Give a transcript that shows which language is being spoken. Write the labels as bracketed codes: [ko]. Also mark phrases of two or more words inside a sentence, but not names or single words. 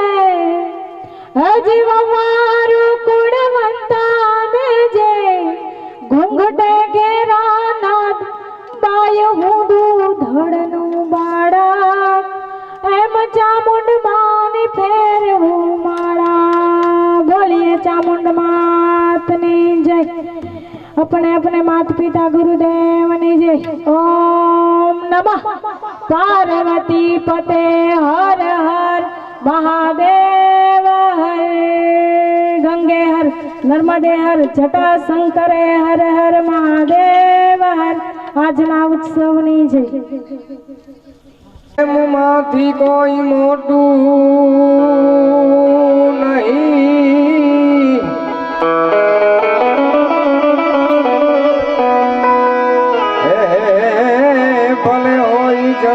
[gu] અજીવ વારું કુળવંતા દેજે, ઘૂંઘટે ઘેરા નાદ બાય હું દૂધડનું બાળા, એમ ચામુંડ માની ફેરવું માળા। બોલીએ ચામુંડ માતની જય, અપને માતા પિતા ગુરુદેવની જય। [sa] ओम नमः पार्वती पते हर हर महादेव हर, गंगे हर नर्मदे हर जटा शंकरे हर हर महादेव हर। [gu] આજના ઉત્સવની જય। માંથી કોઈ મોટું નહીં, ભલે હોય